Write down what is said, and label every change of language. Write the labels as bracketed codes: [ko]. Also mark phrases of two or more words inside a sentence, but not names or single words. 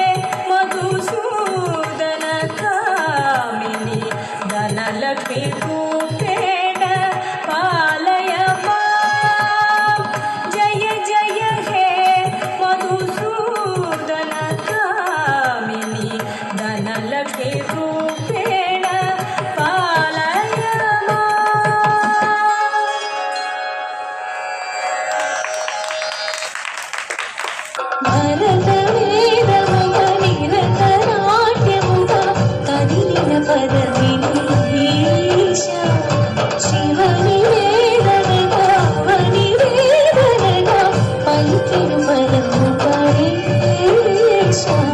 [sa] मधुसूदन कामिनी धनलक्ष्मी रूपेण पालय माम्। जय जय हे मधुसूदन कामिनी धनलक्ष्मी रूपेण पालय [te] భరతవేదముగనిరతనాట్యముగా కదిలిన పదవినీశ శివని వేదనగా వని వేదనగా పలికెను పదము పరేశ